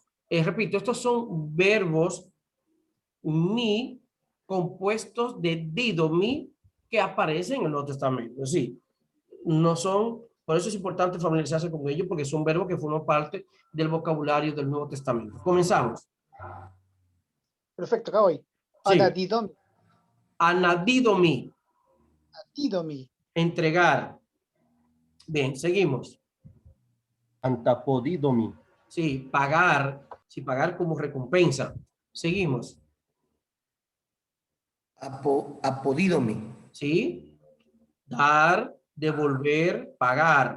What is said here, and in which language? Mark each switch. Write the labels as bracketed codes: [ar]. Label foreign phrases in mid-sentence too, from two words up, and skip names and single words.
[es] Repito, estos son verbos mi compuestos de didomi que aparecen en el Nuevo Testamento. Sí, no son, por eso es importante familiarizarse con ellos porque son verbos que forman parte del vocabulario del Nuevo Testamento. Comenzamos. Perfecto, acá voy. Sí, Anadidomi, anadidomi, didomi, entregar. Bien, seguimos. Antapodidomi, Sí, pagar, sí, pagar como recompensa. Seguimos. apodidomi, Sí, dar, devolver, pagar.